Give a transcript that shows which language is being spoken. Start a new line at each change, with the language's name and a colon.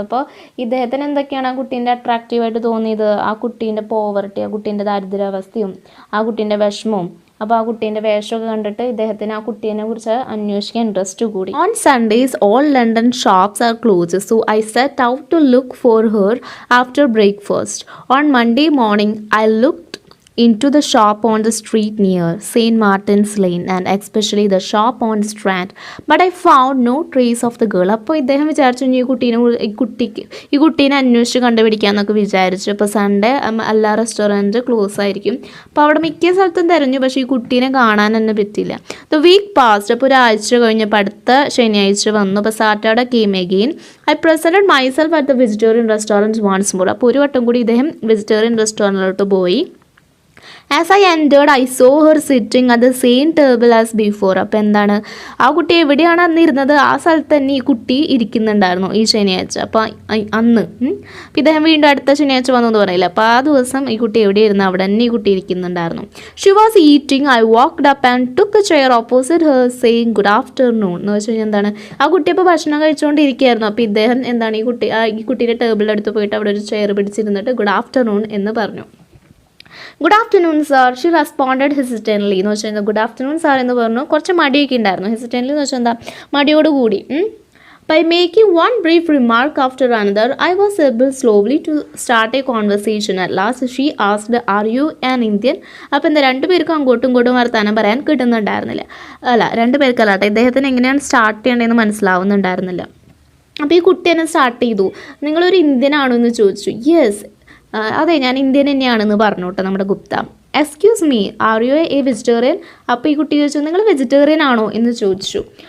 Malayalam: അപ്പോൾ ഇദ്ദേഹത്തിന് എന്തൊക്കെയാണ് ആ കുട്ടീൻ്റെ അട്രാക്റ്റീവായിട്ട് തോന്നിയത്, ആ കുട്ടീൻ്റെ പോവർട്ടി, ആ കുട്ടീൻ്റെ ദാരിദ്ര്യാവസ്ഥയും ആ കുട്ടീൻ്റെ വിഷമവും. അപ്പോൾ ആ കുട്ടീൻ്റെ വേഷമൊക്കെ കണ്ടിട്ട് ഇദ്ദേഹത്തിന് ആ കുട്ടീനെ കുറിച്ച് അന്വേഷിക്കാൻ ഇൻട്രസ്റ്റ് കൂടി.
English: On Sundays all London shops are closed, so I set out to look for her after breakfast. On Monday morning I look into the shop on the street near St. Martin's Lane and especially the shop on the Strand, but I found no trace of the girl.
Malayalam: അപ്പോൾ ഇദ്ദേഹം വിചാരിച്ചു ഈ കുട്ടീനെ അന്വേഷിച്ച് കണ്ടുപിടിക്കാമെന്നൊക്കെ വിചാരിച്ചു. അപ്പോൾ Sunday എല്ലാ restaurant close ആയിരിക്കും. അപ്പോൾ അവിടെ മിക്ക സ്ഥലത്തും തിരഞ്ഞു, പക്ഷേ ഈ കുട്ടീനെ കാണാൻ തന്നെ പറ്റില്ല.
English: the week passed,
Malayalam: അപ്പോൾ ഒരാഴ്ച കഴിഞ്ഞപ്പോൾ അടുത്ത ശനിയാഴ്ച വന്നു.
English: അപ്പോൾ Saturday came again. I presented myself at the vegetarian restaurant once more.
Malayalam: അപ്പോൾ ഒരു വട്ടം കൂടി ഇദ്ദേഹം വെജിറ്റേറിയൻ റെസ്റ്റോറൻറ്റിലോട്ട് പോയി.
English: As I entered I saw her sitting at the same table as before.
Malayalam: അപ്പോൾ എന്താണ്, ആ കുട്ടി എവിടെയാണ് അന്ന് ഇരുന്നത് ആ സ്ഥലത്ത് തന്നെ ഈ കുട്ടി ഇരിക്കുന്നുണ്ടായിരുന്നു ഈ ശനിയാഴ്ച. അപ്പോൾ അന്ന് അപ്പോൾ ഇദ്ദേഹം വീണ്ടും അടുത്ത ശനിയാഴ്ച വന്നു എന്ന് പറയില്ല. അപ്പോൾ ആ ദിവസം ഈ കുട്ടി എവിടെയായിരുന്നു അവിടെ തന്നെ ഈ കുട്ടി ഇരിക്കുന്നുണ്ടായിരുന്നു.
English: She was eating. I walked up and took a chair opposite her saying good afternoon.
Malayalam: എന്ന് വെച്ച് കഴിഞ്ഞാൽ എന്താണ്, ആ കുട്ടി അപ്പോൾ ഭക്ഷണം കഴിച്ചുകൊണ്ടിരിക്കുകയായിരുന്നു. അപ്പോൾ ഇദ്ദേഹം എന്താണ് ഈ കുട്ടിയുടെ ടേബിളിൻ്റെ അടുത്ത് പോയിട്ട് അവിടെ ഒരു ചെയർ പിടിച്ചിരുന്നിട്ട്
English: good afternoon
Malayalam: എന്ന് പറഞ്ഞു.
English: Good afternoon sir, she responded hesitantly.
Malayalam: എന്ന് വെച്ചാൽ എന്താ,
English: good afternoon sir
Malayalam: എന്ന് പറഞ്ഞു. കുറച്ച് മടിയൊക്കെ ഉണ്ടായിരുന്നു. ഹെസിറ്റൻ്റ്ലി എന്ന് വെച്ചാൽ എന്താ, മടിയോടുകൂടി.
English: By making one brief remark after another, I was able slowly to start a conversation. At last she asked, are you an Indian?
Malayalam: അപ്പോൾ എന്താ, രണ്ടുപേർക്കും അങ്ങോട്ടും ഇങ്ങോട്ടും വർത്താനം പറയാൻ കിട്ടുന്നുണ്ടായിരുന്നില്ല. രണ്ടുപേർക്കല്ല കേട്ടോ, ഇദ്ദേഹത്തിന് എങ്ങനെയാണ് സ്റ്റാർട്ട് ചെയ്യേണ്ടതെന്ന് മനസ്സിലാവുന്നുണ്ടായിരുന്നില്ല. അപ്പോൾ ഈ കുട്ടി തന്നെ സ്റ്റാർട്ട് ചെയ്തു. നിങ്ങളൊരു ഇന്ത്യൻ ആണോ എന്ന് ചോദിച്ചു. യെസ്, അതെ ഞാൻ ഇന്ത്യൻ തന്നെയാണെന്ന് പറഞ്ഞു കേട്ടോ നമ്മുടെ Gupta.
English: Excuse me, are you a vegetarian?
Malayalam: അപ്പോൾ ഈ കുട്ടി ചോദിച്ചു നിങ്ങൾ വെജിറ്റേറിയൻ ആണോ എന്ന് ചോദിച്ചു.